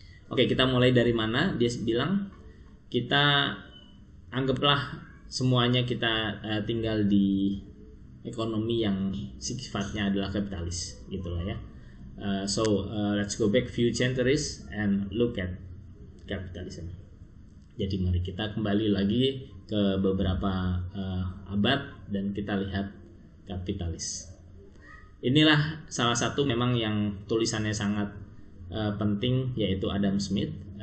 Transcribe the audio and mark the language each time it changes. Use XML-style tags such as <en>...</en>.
<id>Oke, kita mulai dari mana? Dia bilang kita anggaplah semuanya kita tinggal di ekonomi yang sifatnya adalah kapitalis, gitulah ya.</id> <en>So let's go back few centuries and look at capitalism.</en> <id>Jadi mari kita kembali lagi ke beberapa abad dan kita lihat kapitalis. Inilah salah satu memang yang tulisannya sangat penting, yaitu Adam Smith.</id>